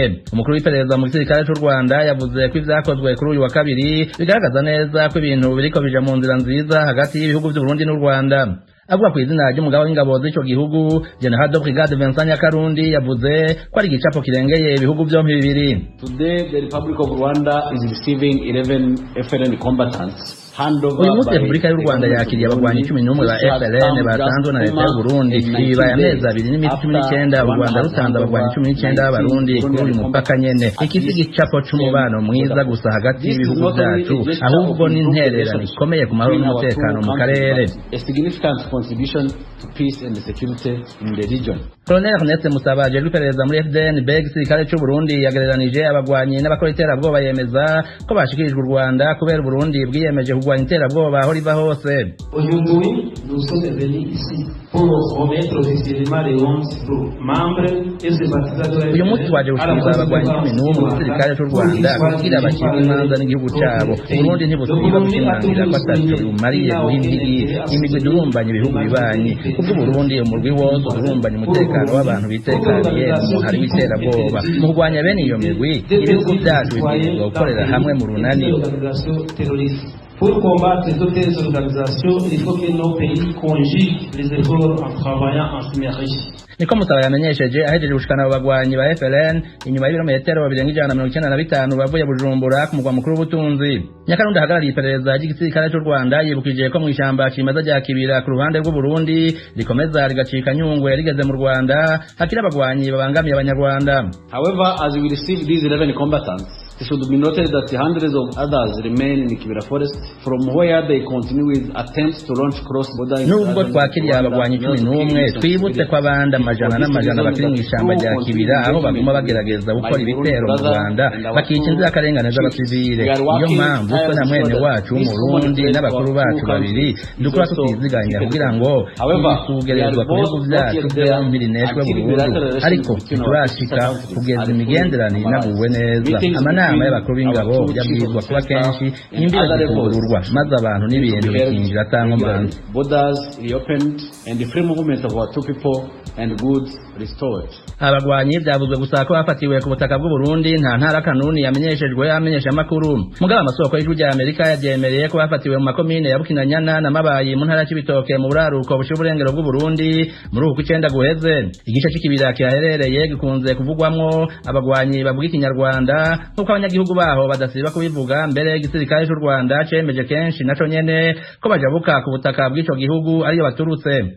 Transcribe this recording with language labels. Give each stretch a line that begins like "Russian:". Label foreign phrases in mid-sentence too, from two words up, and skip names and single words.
Rundi: Umukuru w'iperereza mu gisirikare cy'u Rwanda yavuze ko ivyakozwe kuri uyu wa kabiri bigaragaza neza ko ibintu biriko bija mu nzira nziza hagati y'ibihugu by'u Burundi n'u Rwanda. Avuga ku izina ry'umugabo w'ingabo z'ico gihugu General de Brigade Vincent Nyakarundi yavuze ko ari igicapo kirengeye ibihugu byombi bibiri.
English: Today the Republic of Rwanda is receiving 11 FLN combatants.
Rundi: Uyu munsi Repubulika y'u Rwanda yakiriye abagwanyi 11 ba FLN batanzwe na leta y'u Burundi. Ibibaye amezi 2 n'iminsi 19 u Rwanda rutanze abagwanyi 19 b'abarundi kuri uyu mupaka nyene. Iki si igicapo c'umubano mwiza gusa hagati y'ibihugu byacu, ahubwo n'intererano ikomeye ku mahoro n'umutekano mu karere.
English: A significant contribution to peace and security in the region.
Rundi: Colonel Ernest Musabaje w'iperereza muri FDNB gisirikare cy'u Burundi yagereranije abagwanyi n'abakora iterabwoba, yemeza ko bashikirijwe u Rwanda kubera Burundi bwiyemeje kugwanya iterabwoba aho riva hose. Uyu munsi twaje gushikiriza abagwanyi 11 mu gisirikare cy'u Rwanda kugira bakire imanza n'igihugu cyabo. Burundi ntibusiba gushimangira ko atacyo bumariye guhindigi imigwi durumbanya ibihugu bibanyi, kuko Burundi umurwi wose urumbanya umutekano w'abantu bitekaniye mu hari w'iterabwoba. Mu kurwanya bene iyo migwi ibihugu byacu bibwirizwa gukorera hamwe mu runani.
French: Pour combattre toutes les organisations, il faut que nos pays conjuguent les efforts en travaillant en synergie.
Rundi: Niko Musaba yamenyesheje ahejeje gushikana abagwanyi ba FLN inyuma y'ibirometero 295 bavuye Bujumbura ku mugwa mukuru w'ubutunzi. Nyakarundi ahagarariye iperereza ry'igisirikare cy'u Rwanda yibukije ko mu ishamba kimeza rya Kibira ku ruhande rw'u Burundi rikomeza rigacika Nyungwe rigeze mu Rwanda hakiri abagwanyi babangamiye abanyarwanda.
English: However, as we receive these 11 combatants, it should be noted that hundreds of others remain in Kibira forest from where they continue with attempts to launch cross-border.
Rundi: Nubwo twakiriye abagwanyi 11 twibutse ko abandi amajana n'amajana bakiri mu ishamba rya Kibira aho baguma bagerageza gukora ibitero mu Rwanda bakica inzirakarengane z'abasivile. Iyo mpamvu ko na mwene wacu w'umurundi n'abakuru bacu babiri dukora tutiziganya kugira ngo tugerezwa ku bihugu byacu byombi rineshwe burundu, ariko turashika kugeza imigenderanire inaguwe neza. inama y'abakuru b'ingabo yabwirizwa kuba kenshi imbere zikugururwa maze abantu n'ibintu bikinjira atankomanzi.
English: Borders reopened and the free movement of our two people and goods restored.
Rundi: Abagwanyi byavuzwe gusa ko bafatiwe ku butaka bw'u Burundi nta ntara kanuni yamenyeshejwe amenyesha makuru. Mugaba amasoko y'ijwi ry'Amerika yabyemereye ko bafatiwe mu makomine ya Bukinanyana na Mabayi mu ntara y'Ibitoke mu buraruko bushy'uburengero bw'u Burundi muri uku kw'icenda guheze. Igice c'ikibira kihaherereye gikunze kuvugwamwo abagwanyi bavuga ikinyarwanda nk'uko abanyagihugu baho badasiba kubivuga, mbere igisirikare cy'u Rwanda cemeje kenshi naco nyene ko bajabuka ku butaka bw'ico gihugu ariyo baturutse.